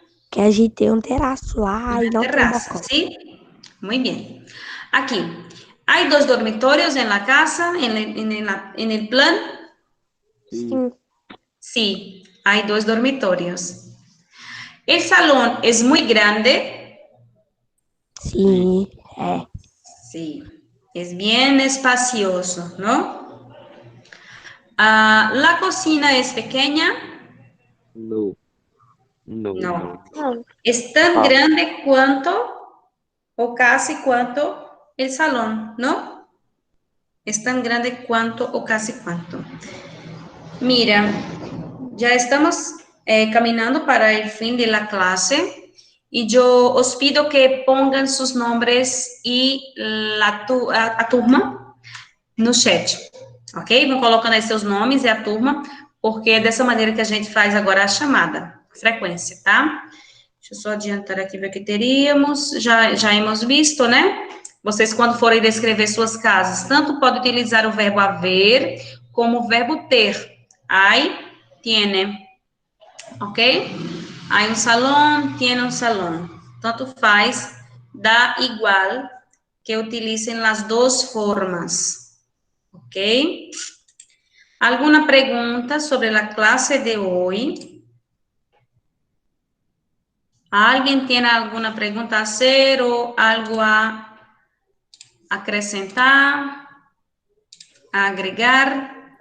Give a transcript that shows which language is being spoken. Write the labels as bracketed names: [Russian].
[Portuguese] Que a gente tem um terraço lá e não tem [Spanish] terraza, [Portuguese] balcão. [Spanish] ¿sí? Muy bien. Aquí, ¿hay dos dormitorios en la casa, en el plan? [Portuguese] Sim. [Spanish] Sí, hay dos dormitorios. ¿El salón es muy grande? [Portuguese] Sim, é. [Spanish] Sí, es bien espacioso, ¿no? ¿La cocina es pequeña? No. No. No. [Portuguese] Não. [Spanish] ¿Es tan grande cuanto o casi cuanto el salón, no? Es tan grande cuanto o casi cuanto. Mira, ya estamos caminando para el fin de la clase y yo os pido que pongan sus nombres y a turma no chat, ok? [Portuguese] Vão colocando aí seus nomes e a turma, porque é dessa maneira que a gente faz agora a chamada, frequência, tá? Deixa eu só adiantar aqui ver o que teríamos. Já [Spanish] hemos visto, [Portuguese] né? Vocês, quando forem descrever suas casas, tanto pode utilizar o verbo haver como o verbo ter. [Spanish] Hay, tiene. Ok? Hay un salón, tiene un salón. [Portuguese] Tanto faz, dá igual que utilicem as duas formas. Ok? Alguma pergunta sobre a classe de hoje? Alguém tem alguma pergunta a fazer ou algo a acrescentar, a agregar?